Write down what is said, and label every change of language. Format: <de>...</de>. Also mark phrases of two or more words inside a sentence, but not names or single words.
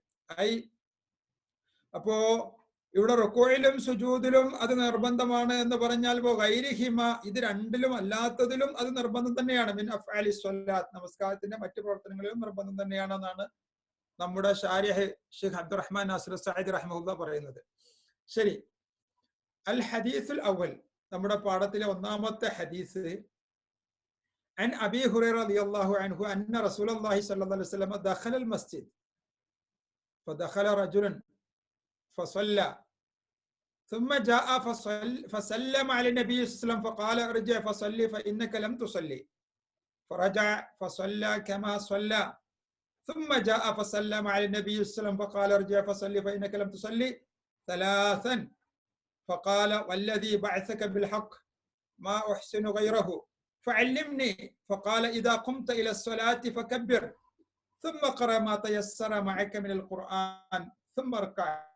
<ml>അപ്പോ ഇവിടെ റുകൂഇലും സുജൂദിലും അത് നിർബന്ധമാണ് എന്ന് പറഞ്ഞാൽ ഗൈരിഹിമ, ഇത് രണ്ടിലും അല്ലാത്തതിലും അത് നിർബന്ധം തന്നെയാണ്.</ml> <ar>من أفعال الصلاة,</ar> <ml>നമസ്കാരത്തിന്റെ മറ്റു പ്രവർത്തനങ്ങളിലും നിർബന്ധം തന്നെയാണെന്നാണ് നമ്മുടെ ശാരിഹ് ഷെയ്ഖ് അബ്ദുറഹ്മാൻ നാസിർ സഅദി റഹ്മഹുല്ലാ പറയുന്നത്. ശരി,</ml> <ar>الحديث الأول,</ar> <ml>നമ്മുടെ പാഠത്തിലെ ഒന്നാമത്തെ ഹദീസ്.</ml> <ar>عن أبي هريرة رضي الله عنه أن رسول الله صلى الله عليه وسلم دخل المسجد فدخل رجل فصلى ثم جاء فسلم على النبي صلى الله عليه وسلم فقال ارجع فصلي فإنك لم تصلي فرجع فصلى كما صلى ثم جاء فسلم على النبي صلى الله عليه وسلم فقال ارجع فصلي فإنك لم تصلي ثلاثا فقال والذي بعثك بالحق ما أحسن غيره فعلمني فقال إذا قمت إلى الصلاة فكبر ثم قرأ ما تيسر معك من القرآن ثم اركع</ar>